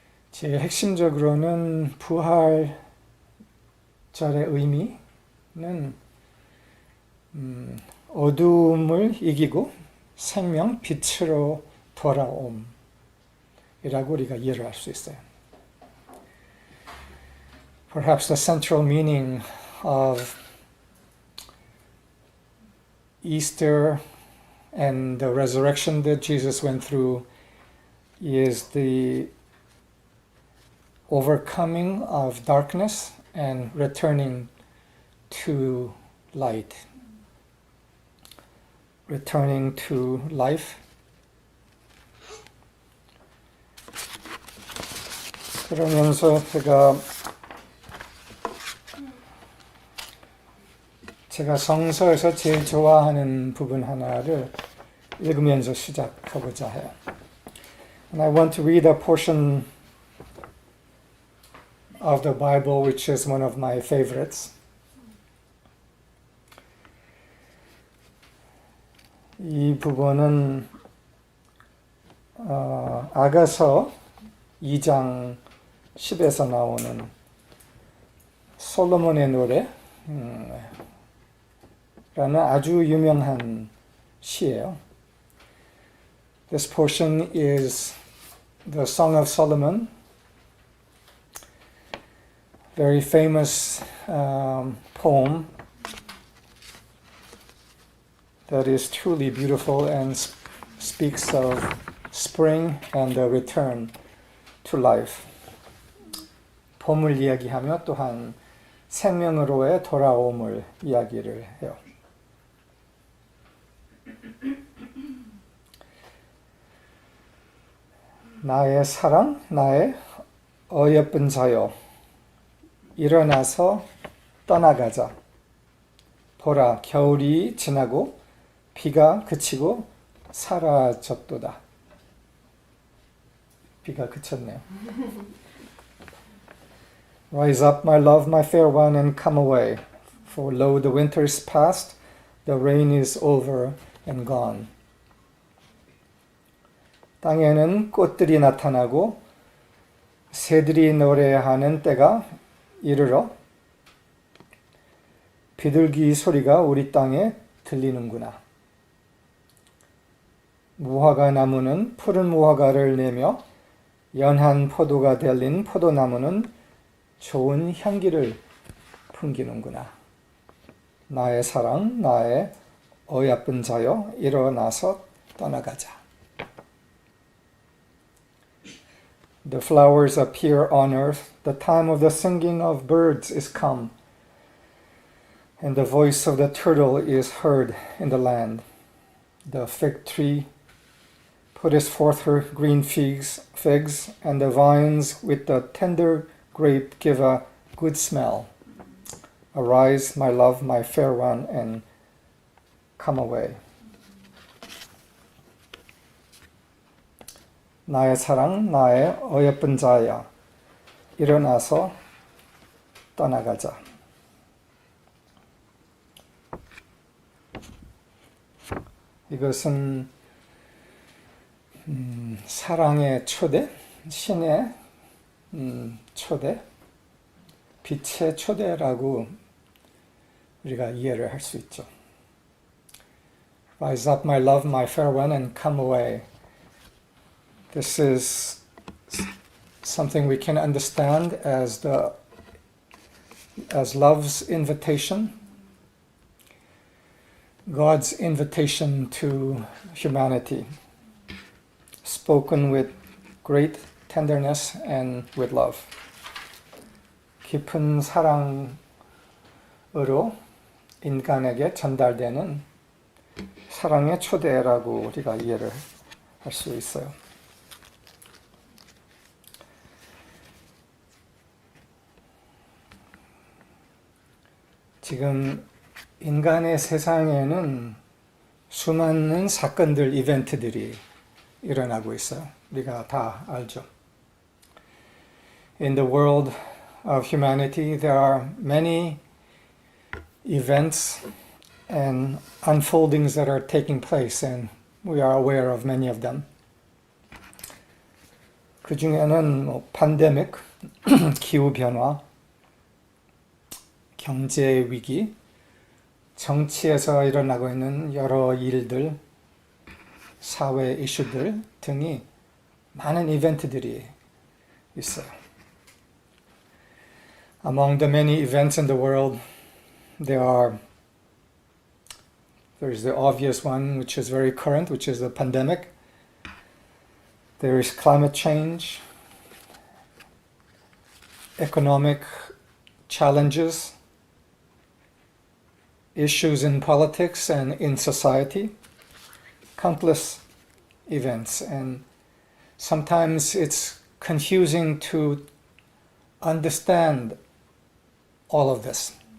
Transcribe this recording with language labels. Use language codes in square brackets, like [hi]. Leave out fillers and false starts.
[ko] 제일 핵심적으로는 부활절의 의미는 어둠을 이기고 생명, 빛으로 돌아옴이라고 우리가 이해를 할 수 있어요. [en] Perhaps the central meaning of Easter and the resurrection that Jesus went through is the overcoming of darkness and returning to light. Returning to life. [ko] 그러면서 제가 성서에서 제일 좋아하는 부분 하나를 읽으면서 시작하고자 해요. [en] And I want to read a portion of the Bible which is one of my favorites. [ko] 이 부분은 아가서 2장 10에서 나오는 솔로몬의 노래 라는 아주 유명한 시예요. [en] This portion is the Song of Solomon, very famous poem that is truly beautiful and speaks of spring and the return to life. [ko] 봄을 이야기하며 또한 생명으로의 돌아옴을 이야기를 해요. 나의 사랑, 나의 어여쁜 자여, 일어나서 떠나가자. 보라, 겨울이 지나고 비가 그치고 사라졌도다. 비가 그쳤네요. [en] Rise up, my love, my fair one, and come away. For lo, the winter is past, the rain is over and gone. [ko] 땅에는 꽃들이 나타나고 새들이 노래하는 때가 이르러 비둘기 소리가 우리 땅에 들리는구나. 무화과 나무는 푸른 무화과를 내며 연한 포도가 달린 포도나무는 좋은 향기를 풍기는구나. 나의 사랑, 나의 어여쁜 자여, 일어나서 떠나가자. [en] The flowers appear on earth, the time of the singing of birds is come, and the voice of the turtle is heard in the land. The fig tree putteth forth her green figs, and the vines with the tender grape give a good smell. Arise, my love, my fair one, and come away. [ko] 나의 사랑, 나의 어여쁜 자야, 일어나서 떠나가자. 이것은 사랑의 초대, 신의 초대, 빛의 초대라고 우리가 이해를 할 수 있죠. [en] Rise up, my love, my fair one, and come away. This is something we can understand as love's invitation, God's invitation to humanity, spoken with great tenderness and with love. [ko] 깊은 사랑으로 인간에게 전달되는 사랑의 초대라고 우리가 이해를 할 수 있어요. 지금 인간의 세상에는 수많은 사건들, 이벤트들이 일어나고 있어요. 우리가 다 알죠. [en] In the world of humanity, there are many events and unfoldings that are taking place, and we are aware of many of them. [ko] 그 중에는 팬데믹, 기후변화, 경제 위기, 정치에서 일어나고 있는 여러 일들, 사회 이슈들 등이 많은 이벤트들이 있어요. [en] Among the many events in the world, there's the obvious one, which is very current, which is the pandemic. There is climate change, economic challenges, issues in politics and in society, countless events, and sometimes it's confusing to understand all of this.